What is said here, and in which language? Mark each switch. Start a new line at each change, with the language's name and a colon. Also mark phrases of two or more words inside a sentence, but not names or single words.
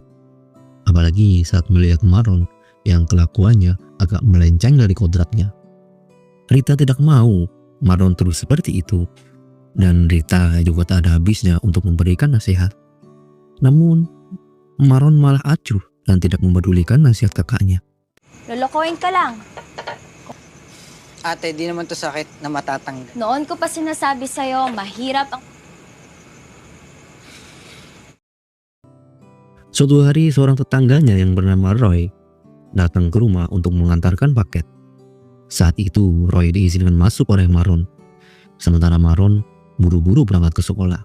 Indonesian: Apalagi saat melihat Maron yang kelakuannya agak melenceng dari kodratnya. Rita tidak mau Maron terus seperti itu. Dan Rita juga tak ada habisnya untuk memberikan nasihat. Namun, Maron malah acuh dan tidak mempedulikan nasihat kakaknya.
Filipino: Lolokohin ka lang. Ate, di naman to sakit na matatanggal. Noon ko pa sinasabi sa'yo, mahirap ang...
Indonesian: Suatu hari seorang tetangganya yang bernama Roy datang ke rumah untuk mengantarkan paket. Saat itu Roy diizinkan masuk oleh Maron, sementara Maron buru-buru berangkat ke sekolah.